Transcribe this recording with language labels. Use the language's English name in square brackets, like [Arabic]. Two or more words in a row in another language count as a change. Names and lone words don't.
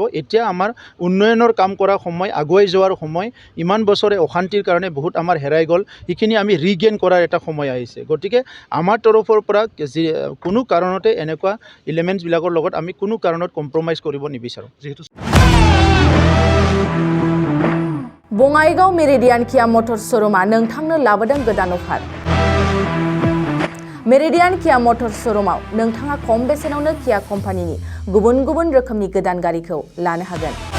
[Assamese] এতিয়া আমাৰ উন্নয়নৰ কাম কৰাৰ সময়, আগুৱাই যোৱাৰ সময়। ইমান বছৰে অশান্তিৰ কাৰণে বহুত আমাৰ হেৰাই গ'ল, সেইখিনি আমি ৰিগেইন কৰাৰ এটা সময় আহিছে। গতিকে আমাৰ তৰফৰ পৰা কোনো কাৰণতে এনেকুৱা এলিমেণ্টছবিলাকৰ লগত আমি কোনো কাৰণত কম্প্ৰমাইজ কৰিব নিবিচাৰোঁ। যিহেতু [Bodo] बङाइगाव मेरिडियान किया मटर्स शोरूमा नोंथांनो लाबोदों गोदान अफार। मेरिडियान किया मटर्स शोरूमाव नोंथाङा खम बेसेनावनो किया कम्पानिनि गुबुन गुबुन रोखोमनि गोदान गारिखौ लानो हागोन।